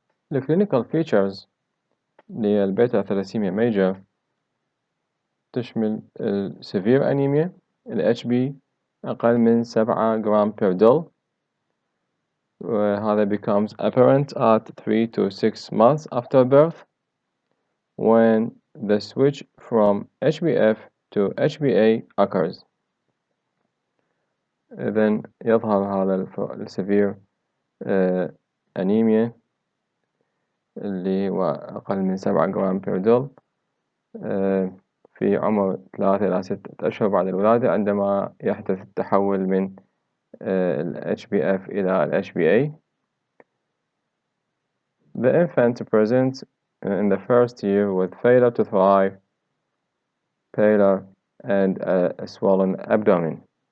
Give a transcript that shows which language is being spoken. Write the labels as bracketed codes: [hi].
[en] The clinical features [ar] للبيتا ثلاسيميا ميجر تشمل [en] severe anemia، ال HB [ar] أقل من 7 جرام [en] per dl، وهذا becomes apparent at 3 to 6 months after birth when the switch from HbF to HbA occurs. [ar] Then يظهر هذا [en] severe anemia [ar] اللي هو أقل من 7 جرام per dl في عمر 3 إلى 6 أشهر بعد الولادة عندما يحدث التحول من ال HbF إلى ال HbA. [en] The infant presents in the first year with failure to thrive, pallor, and a swollen abdomen.